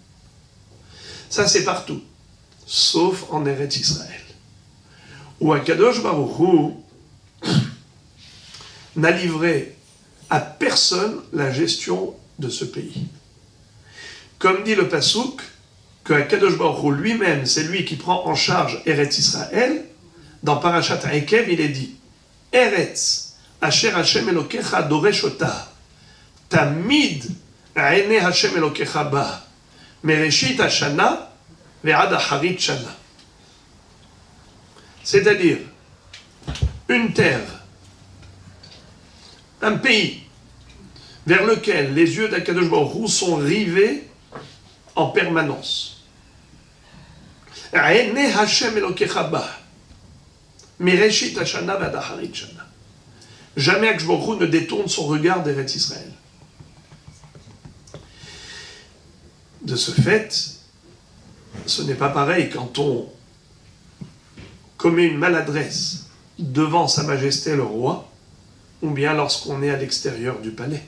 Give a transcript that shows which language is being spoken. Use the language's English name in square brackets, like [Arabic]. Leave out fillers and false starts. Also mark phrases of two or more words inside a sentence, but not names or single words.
[French] Ça, c'est partout, sauf en Eretz Israël, où Akadosh Baruch Hu n'a livré à personne la gestion de ce pays. Comme dit le Passouk, que Akadosh Baruch Hu lui-même, c'est lui qui prend en charge Eretz Israël, dans Parashat Ekev, il est dit « [Hebrew] ארץ אשר ה' אלהיך דרש אתה תמיד עיני ה' אלהיך בה מרשית השנה ועד אחרית שנה » [French] C'est-à-dire, une terre, un pays, vers lequel les yeux d'Akadosh Baruch Hu sont rivés en permanence. [Hebrew] עיני ה' אלהיך בה מרשית השנה ועד אחרית שנה. [French] Jamais Akadosh Baruch Hu ne détourne son regard d'Eretz Israël. De ce fait, ce n'est pas pareil quand on commet une maladresse devant Sa Majesté le Roi, ou bien lorsqu'on est à l'extérieur du palais.